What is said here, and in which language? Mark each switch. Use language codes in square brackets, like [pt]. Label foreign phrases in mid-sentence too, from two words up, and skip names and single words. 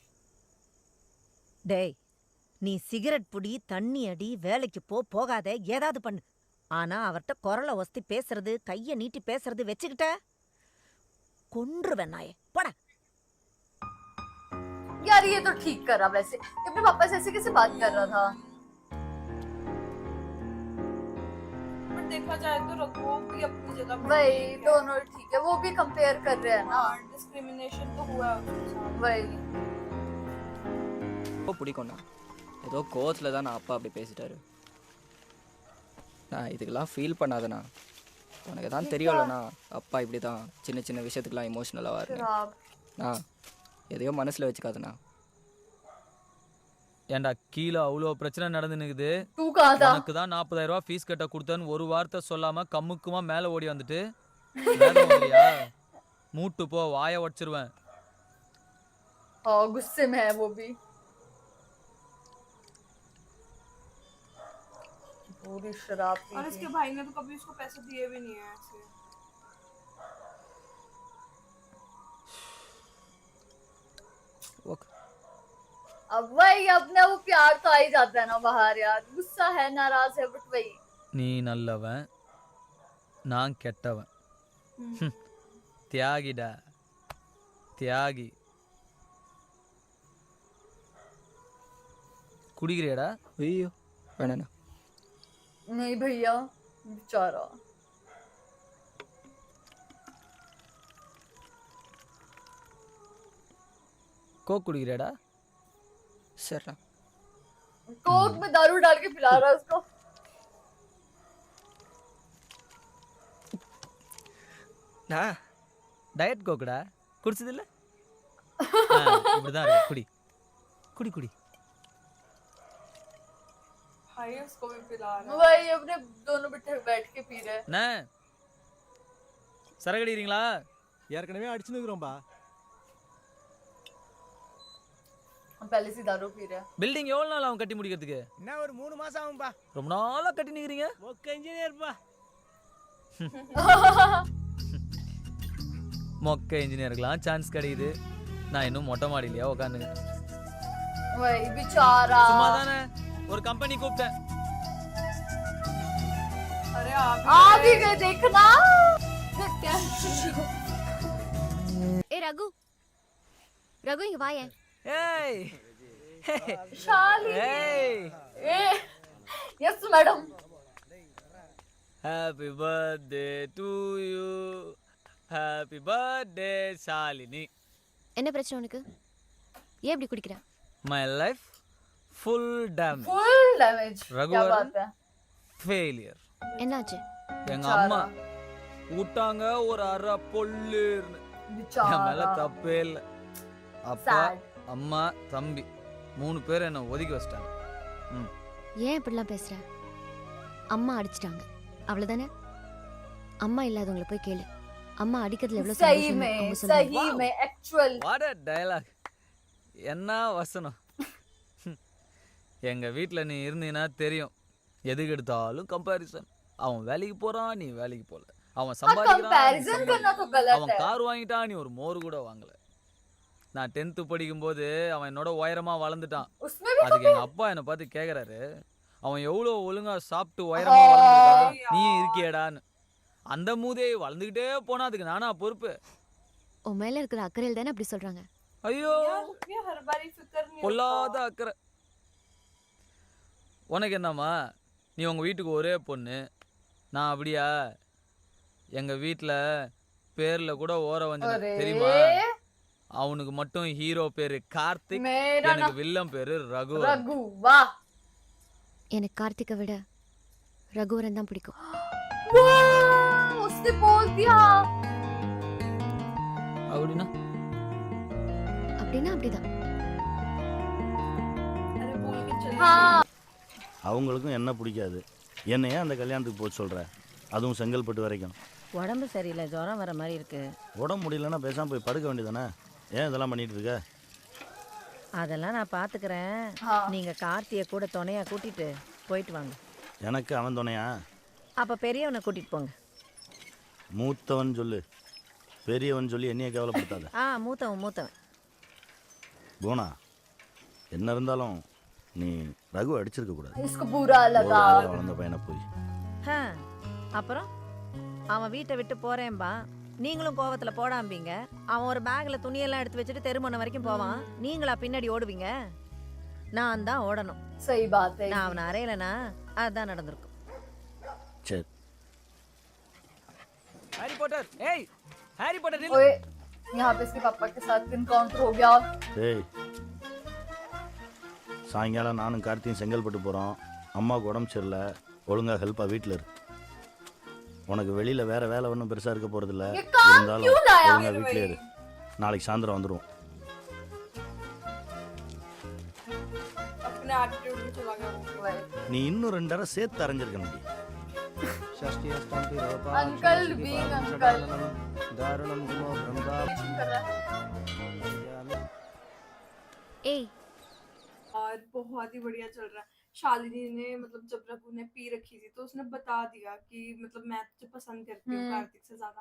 [ta] டேய் நீ சிகரெட் புடி, தண்ணி அடி, வேலைக்கு போகாத, ஏதாவது பண்ணு. ஆனா அவர்கிட்ட குரலை ஒஸ்தி பேசுறது, கைய நீட்டி பேசுறது வச்சுக்கிட்ட கொன்றுவேன் நாயே. போடா. [hi] यार ये तो ठीक करा वैसे, ये अपने पापा से ऐसे कैसे बात कर रहा था। पर देखा जाए तो रघु भी अपनी जगह पर वही ठीक है। दोनों ठीक है, वो भी कंपेयर कर रहे हैं ना। हाँ, डिस्क्रिमिनेशन तो हुआ है उसके साथ। वही [ta] ரொம்ப பிடிக்கும்ண்ணா. ஏதோ கோவத்தில் தான் நான் அப்பா அப்படி பேசிட்டாரு. நான் இதுக்கெல்லாம் ஃபீல் பண்ணாதண்ணா. உனக்கு தான் தெரியும்லண்ணா, அப்பா இப்படி தான் சின்ன சின்ன விஷயத்துக்குலாம் இமோஷ்னலாக [hi] फिर [ta] இருந்தேன். [hi] आप [ta] நான் எதையோ மனசில் வச்சுக்காதண்ணா. ஏன்டா கீழே அவ்வளோ பிரச்சனை நடந்துனுக்குது. [hi] तू कहाँ था। [ta] உனக்கு தான் 40,000 ரூபாய் ஃபீஸ் கட்ட கொடுத்தேன்னு ஒரு வார்த்தை சொல்லாம கம்முக்குமா மேலே ஓடி வந்துட்டு வேகம் வரலையா? மூட்டு போ, வாயை உடச்சிருவேன். [hi] हाँ गुस्से में है वो भी। पूरी शराब पी और ली। इसके भाई ने तो कभी उसको पैसे दिए भी नहीं है ऐसे। [ta] ஓகே, [hi] अब वही अपना वो प्यार तो आ ही जाता है ना बाहर यार। गुस्सा है, नाराज है, बट वही [ta] நீ நல்லவன், நான் கெட்டவன். தியாகிடா, தியாகி. குடிக்கிறியாடா? ஐயோ வேணாண்ணா. [hi] नहीं भैया बेचारा। [ta] கோக் குடிக்கிறியாடா? சரிண்ணா. [hi] कोक में दारू डाल के पिला रहा है उसको। [ta] நான் டயட் கோக்குடா, குடிச்சதில்ல? இப்படிதான் இருக்கு. குடி குடி குடி. [hi] भाई उसको भी पिला रहा है। वही अपने दोनों बैठ के पी रहे हैं। [ta] அண்ணே சரக்கு அடிக்கிறீங்களா? ஏற்கனவே அடிச்சுன்னு இருக்கிறோம்பா. [hi] हम पहले से दारू पी रहे हैं। [ta] பில்டிங் எவ்வளவு நாள் ஆகும் கட்டி முடிக்கிறதுக்கு? என்ன ஒரு 3 மாசம் ஆகும்பா. ரொம்ப நாளா கட்டி நிக்கிறீங்க. மொக்க இன்ஜினியர்ப்பா. மொக்க இன்ஜினியருக்குலாம் சான்ஸ் கிடைக்குது. நான் இன்னும் மொட்டை மாடியிலையா உட்காந்துங்க. [hi] वही बेचारा। [ta] சும்மா தானே ஒரு கம்பெனி கூப்பிட்டேன். [hi] अरे आ भी गए देखना। [ta] ஏ ரகு ரகு இங்க வாயேன். ஏய் [hi] शाली। [ta] ஏய் [en] yes madam. happy birthday to you. happy birthday ஷாலினி. [ta] என்ன பிரச்சனை உனக்கு? ஏன் இப்படி குடிக்கிற? [en] my life full damage. full damage. क्या [hi] रघुवर। बात है? [ta] ஃபெயிலியர். என்னாச்சு? எங்க [hi] बेचारा। [ta] அம்மா விட்டாங்க ஒரு அரை பொல்லுன்னு. என் மேல [hi] बेचारा। [ta] தப்பே இல்லை. அப்பா [hi] Sad। [ta] அம்மா தம்பி 3 பேர் என்ன ஒதுக்கி வச்சிட்டாங்க. ஏன் இப்படிலாம் பேசுற? அம்மா அடிச்சிட்டாங்க அவ்வளவுதானே? அம்மா இல்லாதவங்கள போய் கேளு. அம்மா அடிக்கிறதுல எவ்வளவு [hi] सही [ta] சந்தோஷம்னு [hi] में [ta] அவங்க சொல்லுவாங்க. [hi] सही में एक्चुअल। [en] what a dialogue. [ta] என்ன வசனம். எங்க வீட்ல நீ இருந்தீன்னா தெரியும். எதுக்கு எடுத்தாலும் கம்பாரிசன். அவன் வேலைக்கு போறான், நீ வேலைக்கு போல. அவன் சம்பாதிக்கிறான், நீ [hi] कंपैरिजन करना तो [ta] சம்பாதிக்கல. அவன் [hi] गलत है। [ta] கார் வாங்கிட்டான், நீ ஒரு மோர் கூட வாங்கல. நான் 10th படிக்கும்போது அவன் என்னோட உயரமா வளர்ந்துட்டான். [hi] उसमें भी [ta] அதுக்கு எங்க அப்பா என்னை பார்த்து கேக்குறாரு, அவன் எவ்வளவு ஒழுங்கா சாப்பிட்டு உயரமா வளர்ந்துட்டான், நீ இருக்கியடான்னு. அந்த மூதே வளர்ந்துகிட்டே போனா அதுக்கு நானா பொறுப்பு? உன் மேல இருக்கிற அக்கறையில் தானே அப்படி சொல்றாங்க. ஐயோ [hi] ये हर बारी फिक्र नहीं [ta] பொல்லாத [hi] होता। [ta] அக்கறை. உனக்கு என்னம்மா, நீ உங்க வீட்டுக்கு ஒரே பொண்ணு. நான் அப்படியா? எங்க வீட்ல பேர்ல கூட ஓர வஞ்சனை [hi] अरे [ta] தெரியுமா? அவனுக்கு மட்டும் ஹீரோ பேரு கார்த்திக், [hi] मेरा [ta] எனக்கு வில்லன் பேரு ரகு. [hi] रघु। वाह [ta] எனக்கு கார்த்திகை விட ரகுவரன் தான் பிடிக்கும். [hi] वाह, उसने बोल दिया। [ta] அப்படின்னா அப்படின்னா அப்படிதான். [hi] अरे बोल के चले। हाँ [ta] அவங்களுக்கும் என்ன பிடிக்காது. என்னையே அந்த கல்யாணத்துக்கு போக சொல்கிற, அதுவும் செங்கல்பட்டு வரைக்கும். உடம்பு சரியில்லை, ஜுரம் வர மாதிரி இருக்கு. உடம்பு முடியலன்னா பேசாமல் போய் படுக்க வேண்டியதானே. ஏன் இதெல்லாம் பண்ணிட்டு இருக்க? அதெல்லாம் நான் பாத்துக்கிறேன். [hi] हाँ [ta] நீங்க கார்த்தியை கூட துணையா கூட்டிட்டு போயிட்டு வாங்க. எனக்கு அவன் துணையா? அப்ப பெரியவனை கூட்டிட்டு போங்க. மூத்தவன் சொல்லு, பெரியவன் சொல்லி என்னைய கேவலப்படுத்தாத. மூத்தவன். போனா என்ன இருந்தாலும் நீ ரகு அடிச்சிருக்க கூடாது. [hi] इसको बुरा लगा। [ta] வளர்ந்த பையனை போய் ஹ, அப்புறம் அவன் வீட்டை விட்டு போறேன்பா, நீங்களும் கோவத்துல போடாம்பீங்க. அவன் ஒரு பேக்ல துணியெல்லாம் எடுத்து வச்சுட்டு தெருமுனை வரைக்கும் போவான், நீங்களா பின்னாடி ஓடுவீங்க? நான் தான் ஓடணும். [hi] सही बात है। [ta] நான் அவனை அறையலைனா அதுதான் நடந்திருக்கும். சரி. ஹாரி பாட்டர், ஏய் ஹாரி பாட்டர் நில்லு. [hi] ओए यहाँ पे इसके पापा के साथ इनकाउंटर हो गया। [ta] டேய், சாயங்காலம் நானும் கார்த்தியும் செங்கல்பட்டு போகிறோம். அம்மாவுக்கு உடம்பு சரியில்லை, ஒழுங்காக ஹெல்ப்பாக வீட்டில் இரு. உனக்கு வெளியில் வேறு வேலை ஒன்றும் பெருசாக இருக்க போகிறதில்ல. [hi] ये काम [ta] இருந்தாலும் [hi] क्यों लाया? [ta] ஒழுங்காக வீட்டிலே இரு. நாளைக்கு சாயந்தரம் வந்துடுவோம். [hi] अपने एटीट्यूड में चला गया वो। वही। [ta] நீ இன்னும் 2 அரை சேர்த்து அரைஞ்சிருக்கணும். [en] uncle being uncle. दारुणं गुमो ब्रह्मा [hi] कर रहा है। [ta] ஏய் [hi] और बहुत ही बढ़िया चल रहा है। शालिनी ने मतलब जब रघु ने पी रखी थी तो उसने बता दिया कि मतलब मैं तुझे पसंद करती हूँ कार्तिक से ज्यादा।